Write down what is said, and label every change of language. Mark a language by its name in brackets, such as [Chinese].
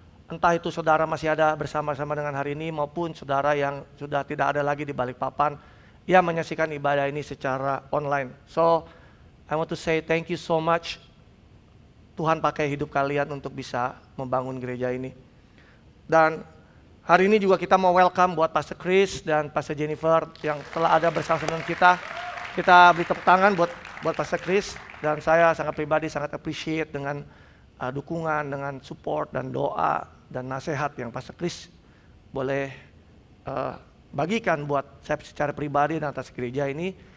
[Indonesian] Entah itu saudara masih ada bersama-sama dengan hari ini maupun saudara yang sudah tidak ada lagi di Balikpapan yang menyaksikan ibadah ini secara online. [English] So, I want to say thank you so much. [Indonesian] Tuhan pakai hidup kalian untuk bisa membangun gereja ini. Dan hari ini juga kita mau welcome buat Pastor Chris dan Pastor Jennifer yang telah ada bersama-sama dengan kita. Kita beri tepuk tangan buat Pastor Chris. Dan saya sangat pribadi sangat appreciate dengan dukungan, dengan support dan doa dan nasihat yang Pastor Chris boleh bagikan buat saya secara pribadi dan atas gereja ini.